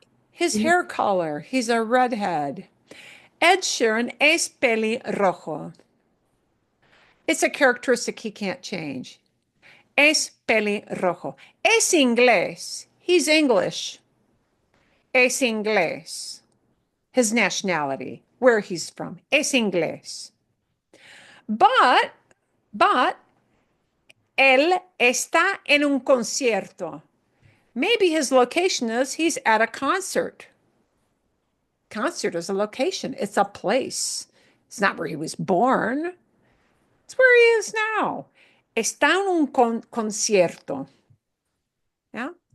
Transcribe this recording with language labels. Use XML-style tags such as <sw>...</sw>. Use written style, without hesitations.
<en>His hair color. He's a redhead.</en> <es>Ed Sheeran es pelirrojo.</es> <en>It's a characteristic he can't change.</en> <es>Es pelirrojo. Es inglés.</es> <en>He's English.</en> <es>Es inglés.</es> <en>His nationality. where he's from.</en> <es>Es inglés. But él está en un concierto.</es> <en>Maybe his location is he's at a concert. Concert is a location. It's a place. It's not where he was born. It's where he is now.</en> <es>Está en un concierto. Yeah.</es>